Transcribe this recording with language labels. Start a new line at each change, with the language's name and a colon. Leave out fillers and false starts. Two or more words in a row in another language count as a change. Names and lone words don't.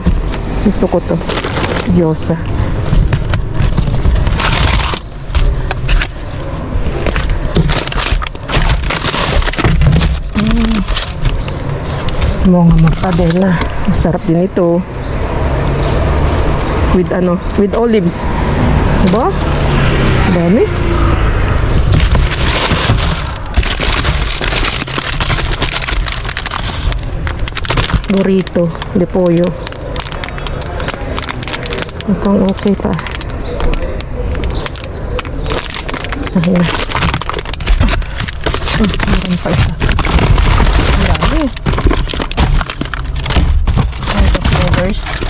Filipino: Gusto ko to. Gyoza. Mga magpadela. Masarap din ito.
English: With olives.
Filipino: Diba? Dami.
Spanish: Burrito de pollo.
Filipino: Mukhang okay pa. Ayan. Meron pa isa. Dami. Flavors.